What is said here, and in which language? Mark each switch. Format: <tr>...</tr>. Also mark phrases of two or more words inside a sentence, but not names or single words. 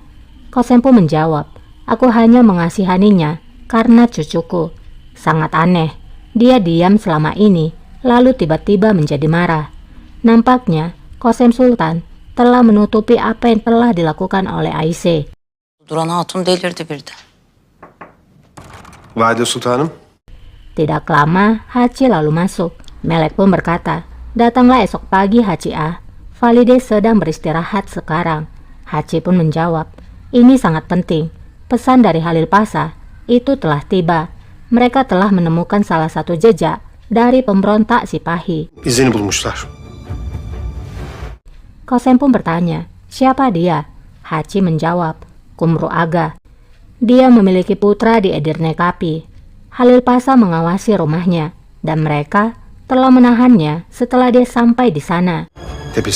<id>Qasem pun menjawab, aku hanya mengasihaninya karena cucuku. Sangat aneh, dia diam selama ini, lalu tiba-tiba menjadi marah. Nampaknya, Qasem Sultan telah menutupi apa yang telah dilakukan oleh Aisyah.</id> <tr>Duran Hatun delirdi birden. Valide Sultanım.</tr> <id>Tidak lama, Haci lalu masuk. Melek pun berkata, datanglah esok pagi, Haci A. Valide sedang beristirahat sekarang. Haci pun menjawab, ini sangat penting. Pesan dari Halil Pasha itu telah tiba. Mereka telah menemukan salah satu jejak dari pemberontak Sipahi.</id> <tr>İzini bulmuşlar.</tr> <id>Qasem pun bertanya, siapa dia? Haci menjawab, Kumru Aga. Dia memiliki putra di Edirne Kapi. Halil Pasha mengawasi rumahnya, dan mereka telah menahannya setelah dia sampai di sana.</id>